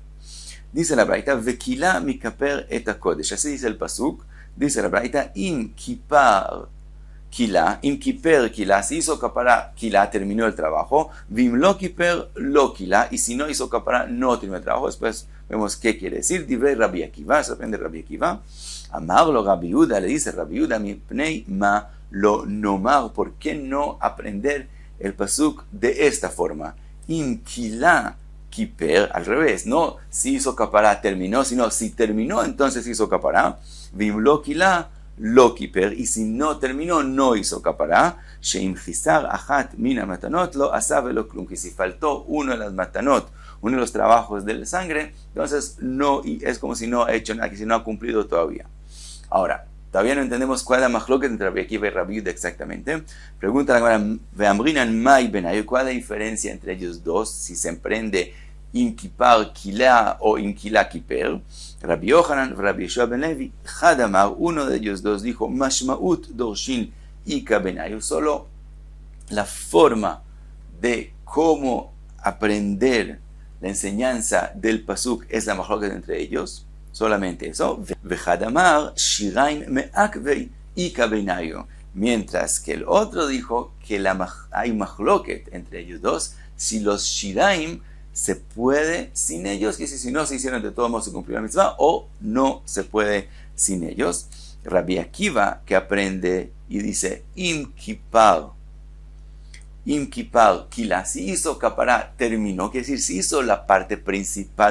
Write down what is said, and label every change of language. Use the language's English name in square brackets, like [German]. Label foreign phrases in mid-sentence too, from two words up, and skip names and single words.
[Spanish] Dice la Braita, [Hebrew] וכלה מכפר את הקודש. [Spanish] Así dice el pasuk. Dice la Braita, [Hebrew] אם כיפר כלה, [Spanish] si hizo kapara kila, terminó el trabajo. [Hebrew] ואם לא כיפר לא כלה, [Spanish] y si no hizo kapara, no terminó el trabajo. Después vemos qué quiere decir. Divrei Rabbi Akiva, se aprende Rabbi Akiva. [Hebrew] אמר לו רבי יהודה, [Spanish] le dice Rabbi Yehuda, [Hebrew] מפני מה לא נאמר, [Spanish] ¿por qué no aprender el pasuk de esta forma? [Hebrew] אם כלה כיפר, [Spanish] al revés, no si hizo kapara, terminó, sino si terminó, entonces hizo kapara. [Hebrew] ואם לא כלה לא כיפר, [Spanish] y si no terminó, no hizo kapara. [Hebrew] שאם חיסר אחת מן מתנות לא עשה ולא כלום, [Spanish] que si faltó uno de las matanot, uno de los trabajos de la sangre, entonces no, y es como si no ha hecho nada, que si no ha cumplido todavía. Ahora, todavía no entendemos cuál es la machloket entre Rabbi Akiva y Rabbi Yehuda exactamente. Pregunta la Gemara, [Aramaic] ואמרינן מאי בינייהו, [Spanish] ¿cuál es la diferencia entre ellos dos? Si se emprende [Hebrew] אם כיפר כלה [Spanish] o [Hebrew] אם כלה כיפר. [Aramaic] רבי יוחנן, רבי יהושע בן לוי, חד אמר, [Spanish] uno de ellos dos dijo, [Aramaic] משמעות דורשין איכא בינייהו, [Spanish] solo la forma de cómo aprender la enseñanza del pasuk es la machloket entre ellos. Solamente eso. [Aramaic] וחד אמר שיריים מעכבי איכא בינייהו. [Spanish] Mientras que el otro dijo que hay machloket entre ellos dos, si los shiraim se puede sin ellos, que si no se hicieron de todos modos se cumplió la mitzvah, o no se puede sin ellos. Rabbi Akiva, que aprende y dice, [Hebrew] אם כיפר כלה, [Spanish] si hizo kapara, terminó, quiere decir, si hizo la parte principal